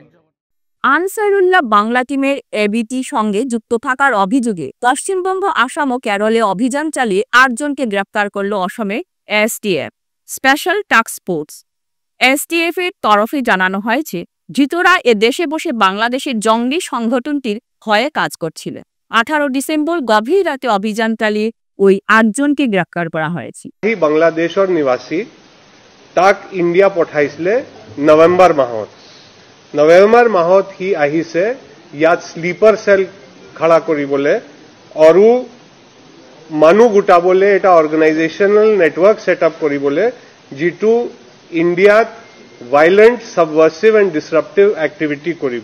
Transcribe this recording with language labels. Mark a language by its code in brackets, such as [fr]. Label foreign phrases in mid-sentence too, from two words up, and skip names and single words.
[bn] আনসারুল্লাহ বাংলা টিমের এবিটি সঙ্গে যুক্ত থাকার অভিযোগে পশ্চিমবঙ্গ আসাম ও কেরলে অভিযান চালিয়ে 8 জনকে গ্রেপ্তার করল অসমের এসটিএফ স্পেশাল টাস্ক ফোর্স। এসটিএফ এর তরফে জানানো হয়েছে ধৃতরা এ দেশে বসে বাংলাদেশের জঙ্গি সংগঠনটির হয়ে কাজ করছিল। 18 ডিসেম্বর গভীর রাতে অভিযান চালিয়ে ওই 8 জনকে গ্রেপ্তার করা হয়েছে। [as] বাংলাদেশৰ নিবাসী তাক ইণ্ডিয়া পঠাইছিলে নৱেম্বৰ মাহত সি আহিছে ইয়াত [en] sleeper cell [as] খাড়া কৰিবলৈ আৰু মানুহ গোটাবলৈ এটা [en] organisational network setup [as] কৰিবলৈ যিটো ইণ্ডিয়াত [en] violent subversive and disruptive activity [as] কৰিব।